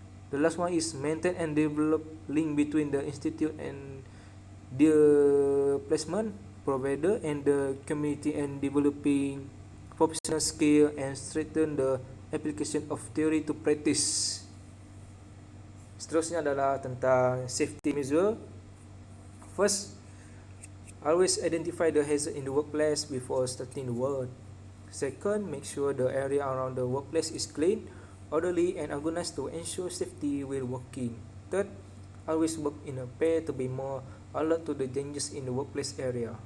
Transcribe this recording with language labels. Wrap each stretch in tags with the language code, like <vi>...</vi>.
<en>The last one is maintain and develop link between the institute and the placement provider and the community and developing professional skill and strengthen the application of theory to practice.</en> <ms>Seterusnya adalah tentang safety measure.</ms> <en>First, always identify the hazard in the workplace before starting the work. Second, make sure the area around the workplace is clean, orderly and organized to ensure safety while working. Third, always work in a pair to be more alert to the dangers in the workplace area.</en>